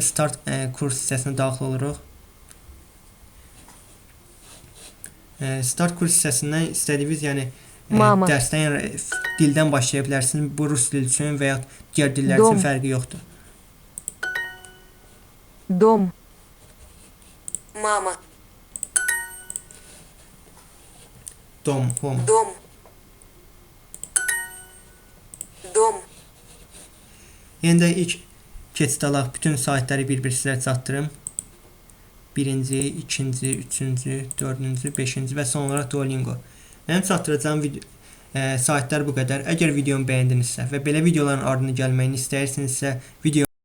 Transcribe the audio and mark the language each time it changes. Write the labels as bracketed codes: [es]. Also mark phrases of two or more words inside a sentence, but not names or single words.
[az] Start kurs hissəsinə daxil oluruq. Start kurs hissəsindən istədiyiniz, yəni dərsdən, dildən başlaya bilərsiniz. Bu rus dili üçün və ya digər dillər üçün fərqi yoxdur. [ru] Dom. Мама. Dom, home. Дом. Дом. [az] Yenə də ilk keçid alaq, bütün saytları bir-bir sizə çatdırım. birinci, ikinci, üçüncü, dördüncü, beşinci və son olaraq Duolingo. Mənim çatdıracağım saytlar bu qədər. Əgər videomu bəyəndinizsə və belə videoların ardına gəlməyini istəyirsinizsə, video